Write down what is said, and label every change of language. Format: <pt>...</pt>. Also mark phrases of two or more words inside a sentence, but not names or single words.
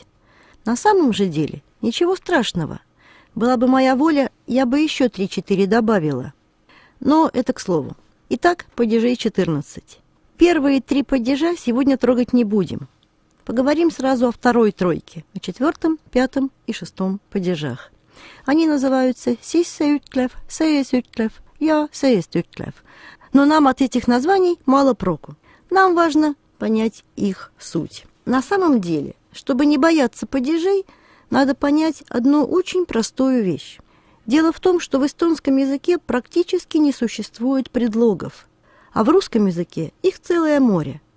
<ru>На самом же деле ничего страшного. Была бы моя воля, я бы еще 3-4 добавила. Но это к слову. Итак, падежей 14. Первые 3 падежа сегодня трогать не будем. Поговорим сразу о второй тройке, о 4., 5. и 6 падежах. Они называются</ru> <et>«sisse-ütlev», «sees-ütlev» ja «seest-ütlev».</et> <ru>Но нам от этих названий мало проку. Нам важно понять их суть. На самом деле, чтобы не бояться падежей, надо понять одну очень простую вещь. Дело в том, что в эстонском языке практически не существует предлогов, а в русском языке их целое море.</ru>